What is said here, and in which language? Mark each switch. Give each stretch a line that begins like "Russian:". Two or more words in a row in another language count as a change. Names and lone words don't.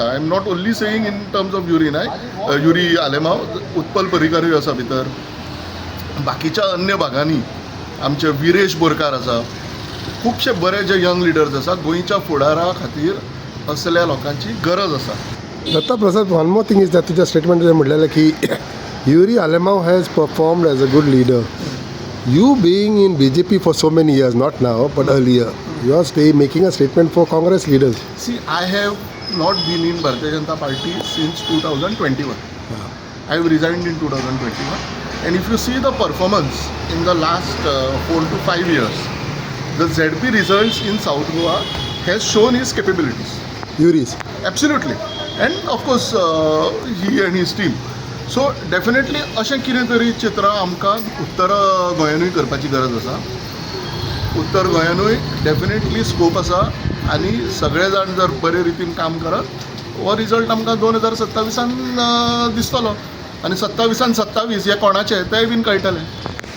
English: I am not only saying in terms of
Konkani: युरी आलेमाव, उत्पल पर्रीकारूय आसा भितर, बाकीच्या अन्य भागांनी आमचे विरेश बोरकार आसा, खुबशे बरे जे
English: young leaders
Konkani: आसा. गोंयच्या फुडारा खातीर असल्या लोकांची गरज आसा. दत्ता प्रसाद,
English: one more thing is that तुझ्या स्टेटमेंट
Marathi: म्हटलेलं की
English: Yuri Alemao has performed as a good leader. You being in BJP for so many years, not now, but earlier, you are making a statement for Congress leaders. See, I have not been in Bharatiya Janata Party since 2021. I have resigned in 2021. And if you see the performance in the last 4 to 5 years, the ZP results in South Goa has shown his capabilities. Yuri's. Absolutely. And of course, he and his team. So definitely
Konkani: अशें कितें तरी चित्र आमकां उत्तर गोंयानूय करपाची गरज आसा. उत्तर गोंयानूय डेफिनेटली स्कोप आसा आनी सगळे जाण जर बरे रितीन काम करत हो रिजल्ट आमकां 2027 दिसतलो. आनी 27 हे कोणाचे तेंय बीन कळटलें.